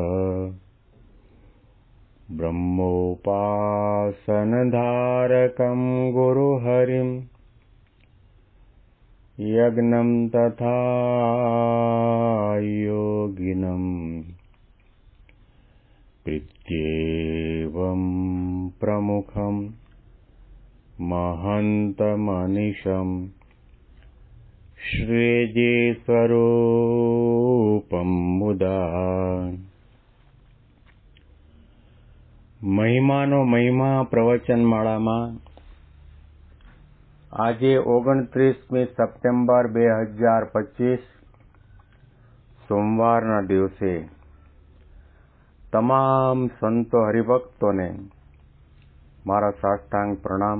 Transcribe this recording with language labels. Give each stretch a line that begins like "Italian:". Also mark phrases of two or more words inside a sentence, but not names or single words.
Sanskrit: ब्रह्मोपासनधारकं गुरुहरिं यज्ञं तथा योगिनं प्रीत्येवं प्रमुखं महन्तमनिशं श्रीजीस्वरूपं मुदा
Gujarati: મહિમાનો મહિમા પ્રવચનમાળામાં આજે 29મી સપ્ટેમ્બર 2025 સોમવારના દિવસે તમામ સંતો હરિભક્તોને મારા સાષ્ટાંગ પ્રણામ.